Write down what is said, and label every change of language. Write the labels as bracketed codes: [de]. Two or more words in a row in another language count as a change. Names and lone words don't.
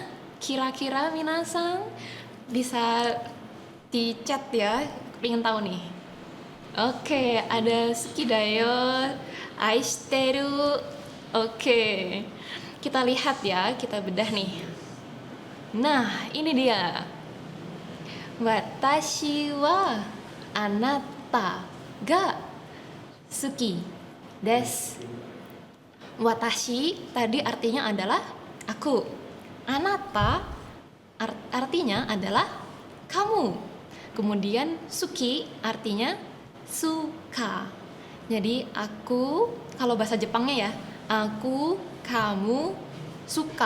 [id] Kira-kira minasang bisa di chat ya. Pengen tahu nih. Oke, ada [ja] 好きだよ、愛してる. [id] Oke, kita lihat ya, kita bedah nih. Nah, ini dia. [ja] 私はあなたが好きです. [id] Watashi tadi artinya adalah aku. Anata artinya adalah kamu. Kemudian suki artinya suka. Jadi aku, kalau bahasa Jepangnya ya, aku, kamu, suka.